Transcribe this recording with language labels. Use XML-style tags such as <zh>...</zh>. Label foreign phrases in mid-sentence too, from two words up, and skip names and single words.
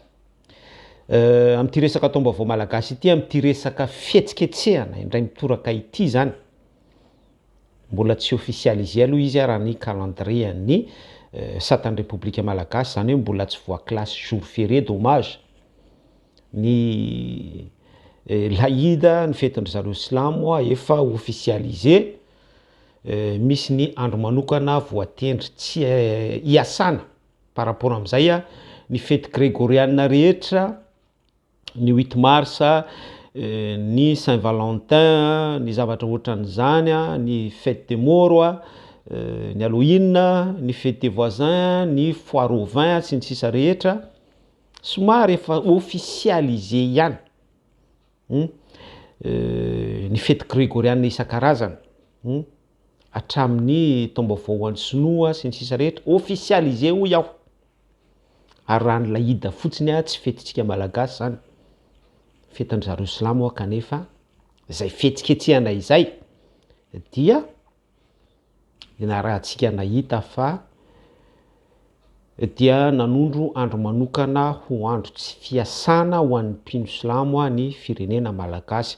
<mg>Amin'ity resaka taom-baovao malagasy ity, amin'ity resaka fihetsiketsehana indray mitoraka ity zany, mbola tsy officialisé aloha izy raha ny calendrier ny satan'ny République malagasy, zany hoe mbola tsy voa-classe</mg> <fr>jour férié</fr> <mg>dommage. Ny laïda ny fetin-dry zareo silamo efa officialisé, misy ny andro manokana voatendry tsy hiasana</mg> <fr>par rapport</fr> <mg>amin'izay ny fety grégorianina rehetra, ny 8 mars, ny Saint-Valentin, ny zavatra ohatran'izany, ny</mg> <fr>fête des morts,</fr> <mg>ny Halloween, ny</mg> <fr>fête des voisins,</fr> <mg>ny</mg> <fr>foire au vin</fr> <mg>sy ny sisa rehetra somary efa officialisé ihany. Ny fety grégorianina isan-karazany hatramin'ny taom-baovao an'ny sinoa sy ny sisa rehetra officialisé ho iaho. Ary raha ny laïda fotsiny tsy fetintsika malagasy zany, fetin-dry zareo silamo kanefa izay fihetsiketsehana izay dia rahantsika nahita fa dia nanondro andro manokana ho andro tsy fiasana ho an'ny mpino silamo ny firenena malagasy.</mg>